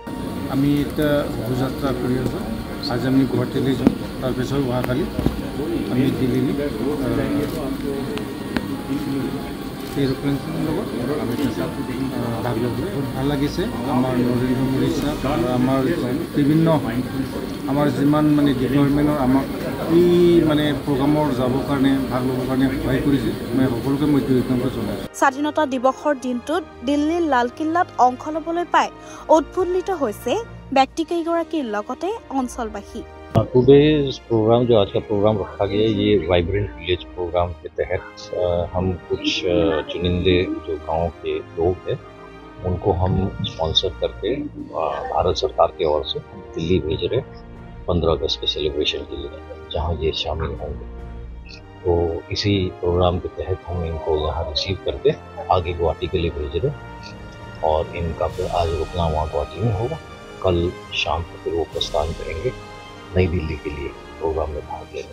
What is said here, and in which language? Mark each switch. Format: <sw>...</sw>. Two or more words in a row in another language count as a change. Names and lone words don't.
<as>আমি এটা যাত্ৰা কৰি আছোঁ আজি আমি গুৱাহাটীলৈ যাম তাৰপিছত অহাকালি আমি দিল্লীলৈ এৰোপ্লেনৰ লগত আমি ভাগ ল'বলৈ ভাল লাগিছে আমাৰ নৰেন্দ্ৰ মোদী ছাৰ আৰু আমাৰ বিভিন্ন আমাৰ যিমান মানে ডিপাৰ্টমেণ্টৰ আমাক এই মানে প্ৰগ্ৰামৰ যাবৰ কাৰণে ভাগ ল'বৰ কাৰণে সহায় কৰিছে মই সকলোকে মই ধন্যবাদ জনাইছোঁ স্বাধীনতা দিৱসৰ দিনটোত দিল্লীৰ লালকিল্লাত অংশ ল'বলৈ পাই উৎফুল্লিত হৈছে ব্যক্তিকেইগৰাকীৰ লগতে অঞ্চলবাসী</as> <en>today's program</en> <hi>जो आज का प्रोग्राम रखा गया है ये वाइब्रेंट विलेज प्रोग्राम के तहत हम कुछ चुनिंदे जो गांव के लोग हैं उनको हम स्पॉन्सर करके भारत सरकार की ओर से दिल्ली भेज रहे 15 अगस्त के सेलिब्रेशन के लिए जहां ये शामिल होंगे तो इसी प्रोग्राम के तहत हम इनको यहाँ रिसीव करके आगे गुवाहाटी के लिए भेज रहे और इनका फिर आज रुकना वहाँ गुवाहाटी में होगा कल शाम को फिर वो प्रस्थान करेंगे नई दिल्ली के लिए प्रोग्राम में भाग लेना</hi>